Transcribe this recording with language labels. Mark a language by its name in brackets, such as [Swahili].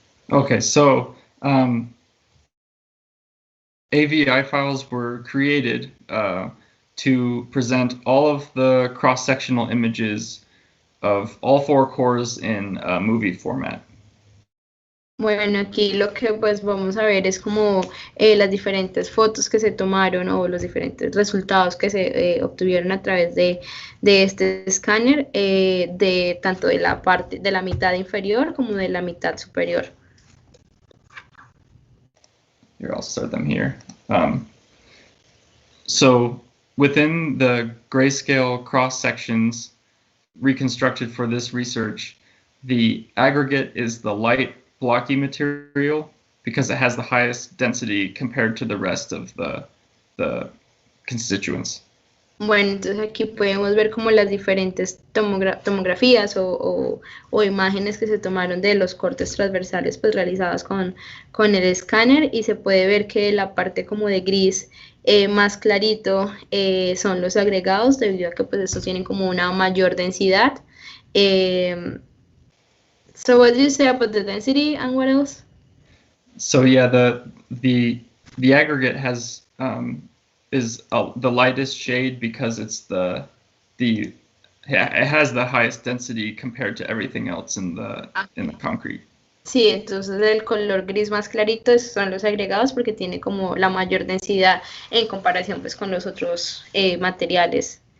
[English] Okay, so AVI files were created to present all of the cross-sectional images of all 4 cores in movie format. [Spanish] Bueno, aquí lo que pues vamos a ver es como las diferentes fotos que se tomaron o los diferentes resultados que se obtuvieron a través de este escáner, de tanto de la parte de la mitad inferior como de la mitad superior. [English] Here, I'll start them here. So within the grayscale cross sections reconstructed for this research, the aggregate is the light blocky material because it has the highest density compared to the rest of the constituents. [Spanish] Bueno, entonces aquí podemos ver como las diferentes tomografías o imágenes que se tomaron de los cortes transversales pues realizadas con el escáner y se puede ver que la parte como de gris más clarito son los agregados debido a que pues estos tienen como una mayor densidad. [English] So what did you say about the density and what else? So yeah, the aggregate has is the lightest shade because it's it has the highest density compared to everything else in the concrete. [Spanish] Sí, entonces el color gris más clarito son los agregados porque tiene como la mayor densidad en comparación pues con los otros materiales.